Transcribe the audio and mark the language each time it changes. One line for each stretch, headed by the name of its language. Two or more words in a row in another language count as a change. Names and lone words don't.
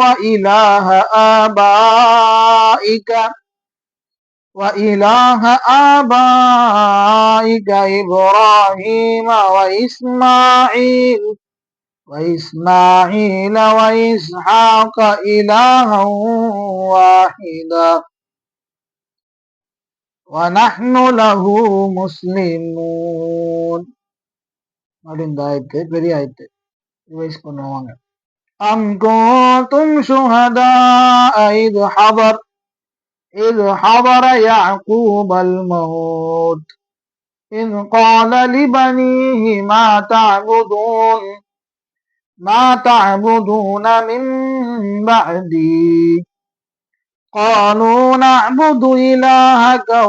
Arabic: وإله آبائك إبراهيم وإسماعيل وإسحاق إلها واحدا وَنَحْنُ لَهُ مُسْلِمُونَ.
Tamil: அப்படின்ற ஆயத்து பெரிய ஆயத்து ரிவைஸ் பண்ணுவாங்க.
Arabic: أَمْ كُنْتُمْ شُهَدَاءَ إِذْ حَضَرَ يَعْقُوبَ الْمَوْتُ إِذْ قَالَ لِبَنِيهِ مَا تَعْبُدُونَ مِنْ بَعْدِي قالوا نعبد إلهك